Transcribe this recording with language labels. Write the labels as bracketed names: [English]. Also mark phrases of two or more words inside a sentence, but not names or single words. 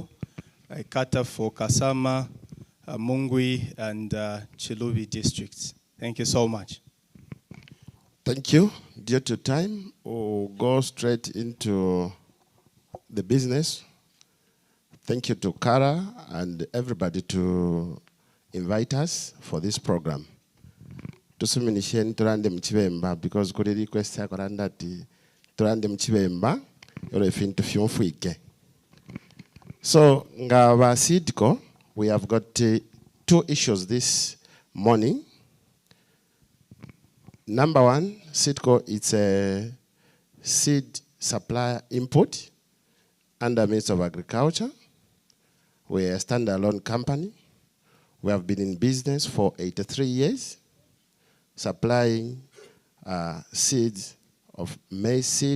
[English] I cater for Kasama, Mungwi, and Chilubi districts. Thank you so much. Thank you. Due to time, we'll go straight into the business. Thank you to Kara and everybody to invite us for this program. [Bemba] Tusuminishen turande mchibemba because kuri request ya koranda ti turande mchibemba yore fintu fyonfuike. [English] So ngaba CITCO, we have got 2 issues this morning. Number 1, CITCO, it's a seed supplier input under Ministry of Agriculture. We're a standalone company. We have been in business for 83 years, supplying seeds of maize seed.